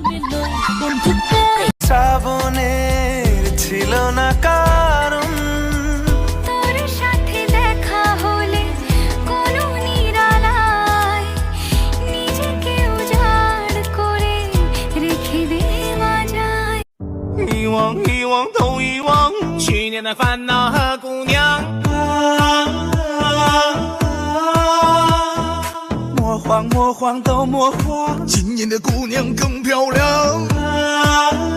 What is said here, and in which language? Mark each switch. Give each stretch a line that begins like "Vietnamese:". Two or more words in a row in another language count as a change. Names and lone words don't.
Bangla: শ্রাবণের ছিল না কারণ, তোর সাথে দেখা হলে কোনো নিরালায় নিজেকে উজাড় করে রেখে দেওয়া যায়।
Chinese: 遗忘遗忘都遗忘去年的烦恼和姑娘。魔幻魔幻都魔幻，今年的姑娘更漂亮。